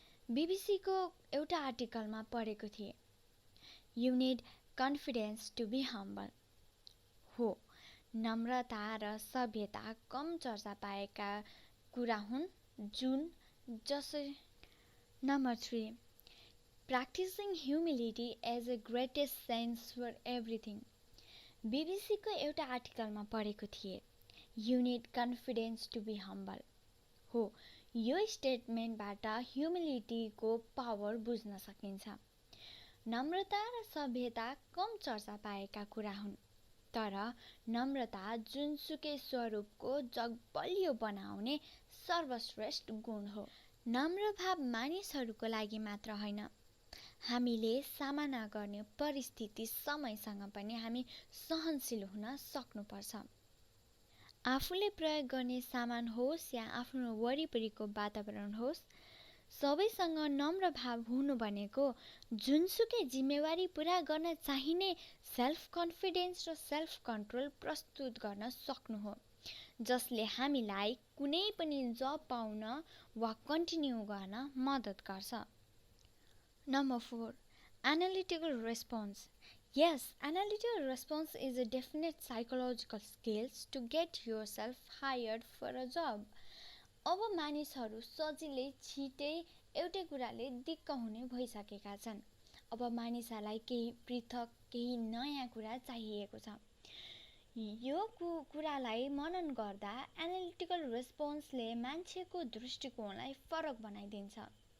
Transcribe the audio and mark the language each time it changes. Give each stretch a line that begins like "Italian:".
Nepali: बीबीसीको एउटा आर्टिकलमा पढेको थिएँ,
English: You need confidence to be humble।
Nepali: हो, नम्रता र सभ्यता कम चर्चा पाएका कुरा हुन् जुन जसै।
English: Number 3, practicing humility as a greatest sense for everything।
Nepali: बीबीसीको एउटा आर्टिकलमा पढेको थिएँ,
English: You need confidence to be humble।
Nepali: हो, यो स्टेटमेन्टबाट ह्युमिलिटीको पावर बुझ्न सकिन्छ। नम्रता र सभ्यता कम चर्चा पाएका कुरा हुन्, तर नम्रता जुनसुकै स्वरूपको जग बलियो बनाउने सर्वश्रेष्ठ गुण हो। नम्र भाव मानिसहरूको लागि मात्र होइन, हामीले सामना गर्ने परिस्थिति समयसँग पनि हामी सहनशील हुन सक्नुपर्छ। आफूले प्रयोग गर्ने सामान होस् या आफ्नो वरिपरिको वातावरण होस्, सबैसँग नम्र भाव हुनु भनेको जुनसुकै जिम्मेवारी पुरा गर्न चाहिने सेल्फ कन्फिडेन्स र सेल्फ कन्ट्रोल प्रस्तुत गर्न सक्नु हो, जसले हामीलाई कुनै पनि जब पाउन वा कन्टिन्यू गर्न मद्दत गर्छ।
English: Number 4. Analytical response. Yes, analytical response is a definite psychological skills to get yourself hired for a job.
Nepali: अब मानिसहरू सजिलै छिटै एउटै कुराले दिक्क हुने भइसकेका छन्। अब मानिसहरूलाई केही पृथक, केही नयाँ कुरा चाहिएको छ। यो कुरालाई मनन गर्दा एनालिटिकल रेस्पोन्सले मान्छेको दृष्टिकोणलाई फरक बनाइदिन्छ।